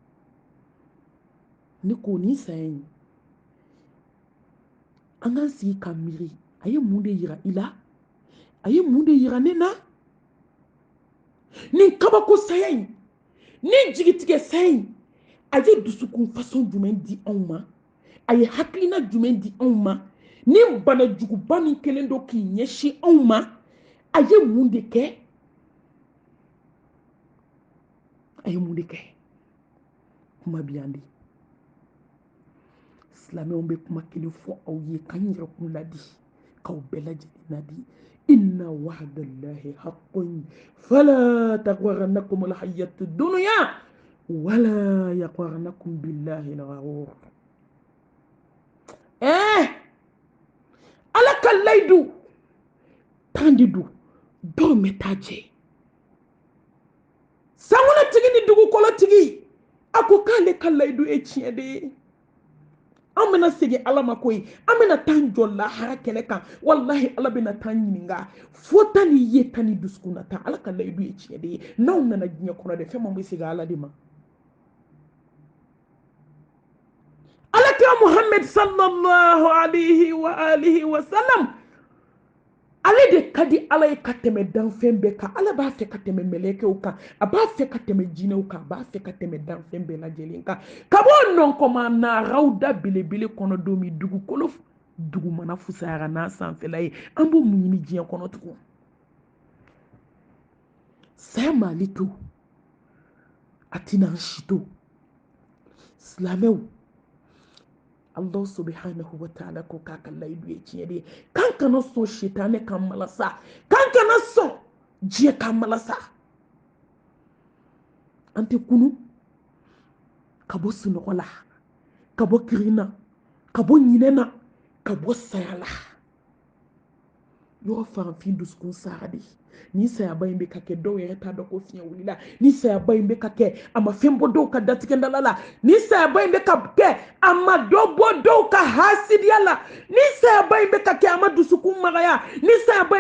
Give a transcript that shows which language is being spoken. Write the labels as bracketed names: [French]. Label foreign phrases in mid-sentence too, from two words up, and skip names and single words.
[Bambara] ne ko nin saya in an k'an sigi ka miiri a ye mun de yira i la a ye mun de yira ne na nin kabako saya in nin jigitigɛ saya in a ye dusukun façon jumɛn di anw ma a ye hakilina jumɛn di anw ma ni bana juguba min kɛlen don k'i ɲɛsin anw ma a ye mun de kɛ a ye mun de kɛ kuma bi yan de silamɛw bɛ kuma kelen fɔ aw ye k'an yɛrɛ kun ladi k'aw bɛɛ lajɛlen ladi [Arabic] إن وعد الله حق فلا تغرنكم الحياة الدنيا ولا يغرنكم بالله الغرور [Bambara] ala ka layidu tan de don dɔw mɛ taa jɛ sankolotigi ni dugukɔlɔtigi a ko k'ale ka layidu ye tiɲɛ de ye an bɛna segin ala ma koyi an bɛna taa jɔ lahara kɛlɛ kan wallahi ala bɛna taa ɲininka fo ta ni ye ta ni dusukun na ta ala ka layidu ye tiɲɛ de ye n'aw nana diɲɛ kɔnɔ de fɛn min bɛ segin ala de ma alakira muhammad [Arabic] صلى الله عليه وعلى آله وسلم [Bambara] ale de ka di ala ye ka tɛmɛ danfɛn bɛɛ kan ala b'a fɛ ka tɛmɛ mɛlɛkɛw kan a b'a fɛ ka tɛmɛ jinɛw kan a b'a fɛ ka tɛmɛ danfɛn bɛɛ lajɛlen kan ka bɔ nɔnkɔma naraw da belebele kɔnɔ don min dugukolo dugumana fusayara n'a sanfɛla ye an b'o mun ɲini diɲɛ kɔnɔ tugun saya mali to a tɛna an si to silamɛw [Arabic] الله سبحانه وتعالى [Bambara] ko k'a ka layidu ye tiɲɛ de ye k'an kana sɔn sitanɛ ka malasa k'an kana sɔn diɲɛ ka malasa an tɛ kunu ka bɔ sunɔgɔ la ka bɔ kirin na ka bɔ ɲinɛ na ka bɔ saya la yɔrɔ farafin dusukun sara de ni sayaba in bɛ ka kɛ dɔw yɛrɛ t'a dɔn ko fiɲɛ wulila ni sayaba in bɛ ka kɛ a ma fɛn bɔ dɔw ka datigɛndala la ni sayaba in bɛ ka kɛ a ma dɔ bɔ dɔw ka hasidiya la ni sayaba in bɛ ka kɛ a ma dusukun magaya ni sayaba in